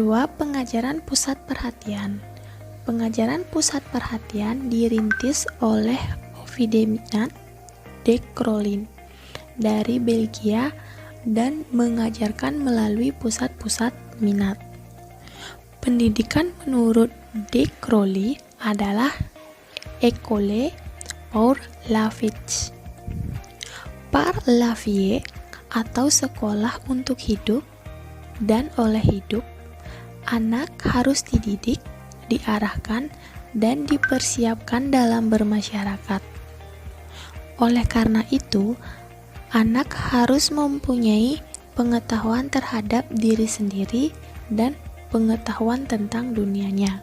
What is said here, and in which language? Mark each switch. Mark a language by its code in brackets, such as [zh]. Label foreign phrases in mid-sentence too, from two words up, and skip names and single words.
[id] Pengajaran pusat perhatian. Pengajaran pusat perhatian dirintis oleh Ovidemina de Crolin dari Belgia dan mengajarkan melalui pusat-pusat minat. Pendidikan menurut de Crolin adalah [fr] École pour la vie. Par la vie [id] atau sekolah untuk hidup, dan oleh hidup, anak harus dididik, diarahkan, dan dipersiapkan dalam bermasyarakat. Oleh karena itu, anak harus mempunyai pengetahuan terhadap diri sendiri dan pengetahuan tentang dunianya.